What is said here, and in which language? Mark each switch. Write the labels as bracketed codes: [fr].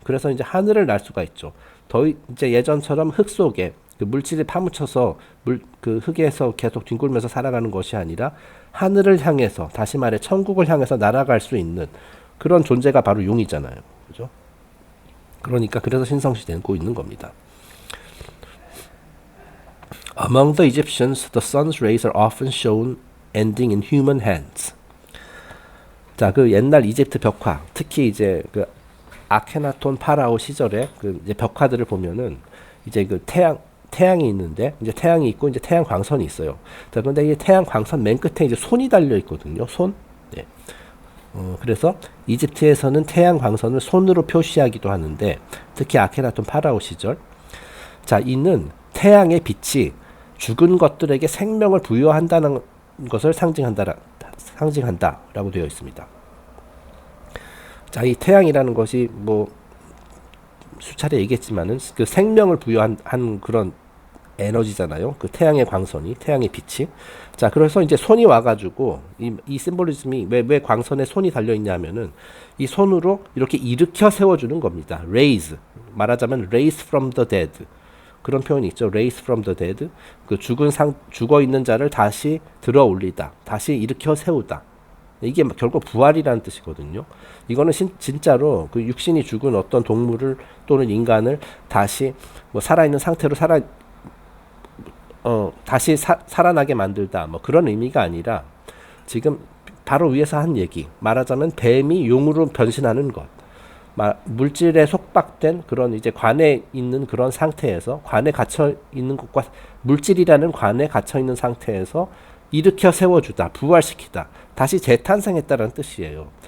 [ko] 그래서 이제 하늘을 날 수가 있죠. 이제 예전처럼 흙 속에 그 물질이 파묻혀서 그 흙에서 계속 뒹굴면서 살아가는 것이 아니라 하늘을 향해서, 다시 말해 천국을 향해서 날아갈 수 있는 그런 존재가 바로 용이잖아요. 그죠? 그러니까 그래서 신성시되고 있는 겁니다. [en] Among the Egyptians, the sun's rays are often shown ending in human hands. [ko] 자, 그 옛날 이집트 벽화, 특히 이제 그 아케나톤 파라오 시절에 그 이제 벽화들을 보면은 이제 그 태양이 있는데, 이제 태양이 있고 이제 태양 광선이 있어요. 자, 그런데 이 태양 광선 맨 끝에 이제 손이 달려 있거든요. 손. 네. 그래서 이집트에서는 태양 광선을 손으로 표시하기도 하는데, 특히 아케나톤 파라오 시절. 자, 이는 태양의 빛이 죽은 것들에게 생명을 부여한다는 것을 상징한다라고 되어 있습니다. 자, 이 태양이라는 것이 뭐 수차례 얘기했지만은 그 생명을 부여한 그런 에너지잖아요. 그 태양의 광선이, 태양의 빛이. 자, 그래서 이제 손이 와가지고 이 심볼리즘이 왜 광선에 손이 달려 있냐면은 이 손으로 이렇게 일으켜 세워주는 겁니다. [en] raise, [ko] 말하자면 [en] raise from the dead. [ko] 그런 표현이 있죠. [en] raise from the dead. [ko] 그 죽어 있는 자를 다시 들어 올리다, 다시 일으켜 세우다. 이게 결국 부활이라는 뜻이거든요. 이거는 진짜로 그 육신이 죽은 어떤 동물을 또는 인간을 다시 뭐 살아있는 상태로 다시 살아나게 만들다, 뭐 그런 의미가 아니라 지금 바로 위에서 한 얘기, 말하자면 뱀이 용으로 변신하는 것, 물질에 속박된 그런 이제 관에 있는 그런 상태에서, 관에 갇혀 있는 것과 물질이라는 관에 갇혀 있는 상태에서 일으켜 세워주다, 부활시키다, 다시 재탄생했다는 뜻이에요.